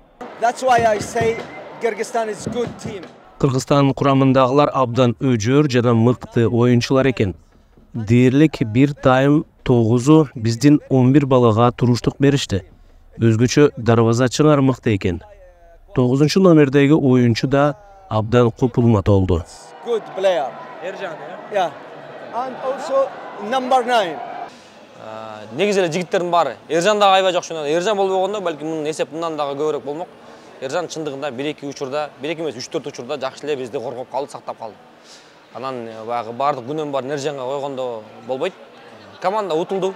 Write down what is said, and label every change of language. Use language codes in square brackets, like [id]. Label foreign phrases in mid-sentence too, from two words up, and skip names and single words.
[ky] Кыргызстан курамындагылар абдан өжөр жана мыкты оюнчулар экен. Дээрлик бир тайм 9-у биздин 11 балага туруштук беришти. Өзгөчө дарбазачылар мыкты экен. 9-нчу номердеги оюнчу да абдан купулма толду. Эржан, [en] And also number 9. [ky] Негизи эле жигиттердин баары Эржан дагы аябай жакшы ойноду. Эржан болбогондо балким мунун эсеп мындан дагы көбүрөөк болмок. Эржан чындыгында 1-2 учурда, 1-2 эмес 3-4 учурда жакшы эле бизди коргоп калды, сактап калды. Анан баягы бардык күнөн бар Нержанга койгондо болбойт. Команда утулду.